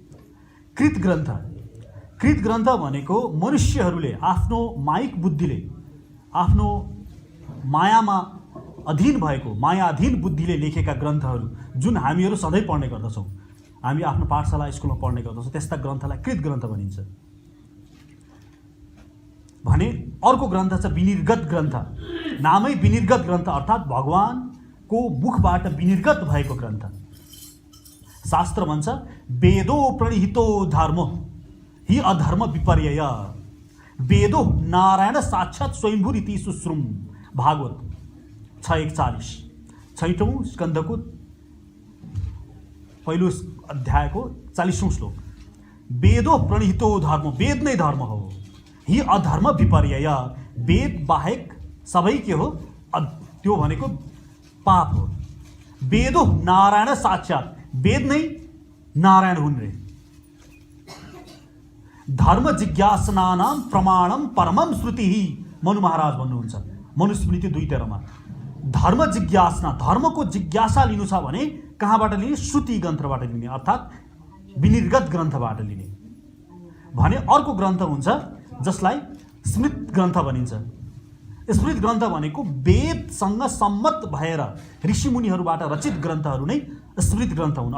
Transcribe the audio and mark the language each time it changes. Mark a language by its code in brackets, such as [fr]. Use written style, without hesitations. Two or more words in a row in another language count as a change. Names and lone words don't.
[ne] कृत ग्रन्थ भनेको मनुष्यहरूले आफ्नो माइक बुद्धिले, आफ्नो मायामा अधीन भएको मायाधीन बुद्धिले लेखेका ग्रन्थहरू जुन हामीहरू सधैँ पढ्ने गर्दछौँ, हामी आफ्नो पाठशाला स्कुलमा पढ्ने गर्दछौँ, त्यस्ता ग्रन्थलाई कृत ग्रन्थ भनिन्छ। भने अर्को ग्रन्थ छ विनिर्गत ग्रन्थ। नामै विनिर्गत ग्रन्थ अर्थात् भगवानको मुखबाट विनिर्गत भएको ग्रन्थ। शास्त्र भन्छ [sa] वेदो प्रणिहितो धर्मो हि अधर्म विपर्यय। वेदो नारायण साक्षात् स्वयंभूरिति सुश्रुम। [ne] भागवत 6:41 छैटौं स्कन्धको पहिलो अध्यायको 40औं श्लोक। [sa] वेदो प्रणिहितो धर्म, [ne] वेद नै धर्म हो। [sa] हि अधर्म विपर्यय, [ne] वेद बाहेक सबै के हो? त्यो भनेको पाप हो। [sa] वेदो नारायण साक्षात्, [ne] वेद नै नारायण हुन् रे। [sa] धर्म जिज्ञासनानां प्रमाणम परमम श्रुति। [ne] मनु महाराज भन्नुहुन्छ मनुस्मृति 2:13मा। [sa] धर्म जिज्ञासना, [ne] धर्मको जिज्ञासा लिनु छ भने कहाँबाट लिने? श्रुति ग्रन्थबाट लिने, अर्थात् विनिर्गत ग्रन्थबाट लिने। भने अर्को ग्रन्थ हुन्छ जसलाई स्मृत ग्रन्थ भनिन्छ। स्मृत ग्रन्थ भनेको वेदसँग सम्मत भएर ऋषिमुनिहरूबाट रचित ग्रन्थहरू नै स्मृत ग्रन्थ हुन्।